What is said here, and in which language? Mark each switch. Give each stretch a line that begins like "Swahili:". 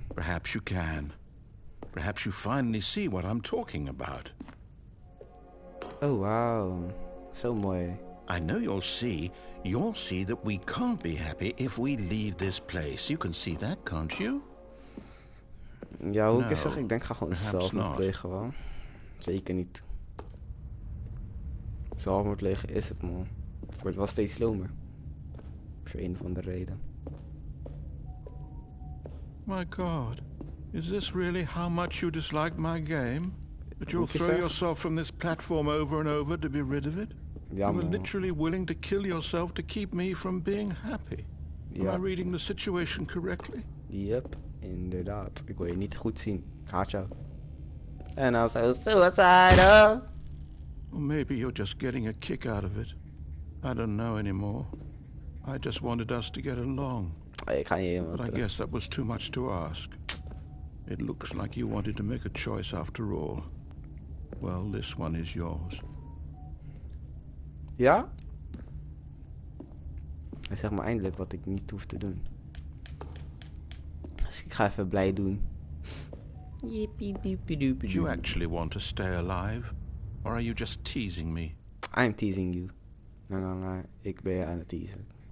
English: Perhaps you can. Perhaps you finally see what I'm talking about.
Dutch: Oh wow. Zo mooi.
English: I know you'll see that we can't be happy if we leave this place. You can see that, can't you?
Dutch: Ja, hoe ik het zeg, ik denk ga gewoon zelfmoord plegen wel. Zeker niet. Zelfmoord plegen is het man. Ik word wel steeds slomer. Voor een of andere reden.
English: My God, is this really how much you dislike my game? That you'll throw yourself from this platform over and over to be rid of it?
Dutch: Ja,
English: you were literally willing to kill yourself to keep me from being happy. Am I reading the situation correctly? Yep,
Dutch: inderdaad. Ik wil je niet goed zien. Ik haat jou.
English: And I'm so suicidal. Or maybe you're just getting a kick out of it. I don't know anymore. I just wanted us to get along.
Dutch: Ik ga niet helemaal
English: But I guess that was too much to ask. It looks like you wanted to make a choice after all. Well, this one is yours.
Dutch: Ja? Hij zegt me eindelijk wat ik niet hoef te doen. Dus ik ga even blij doen.
English: Do you actually want to stay alive? Or are you just teasing me? I'm teasing you.
Dutch: Nee. Ik ben je aan het teasen.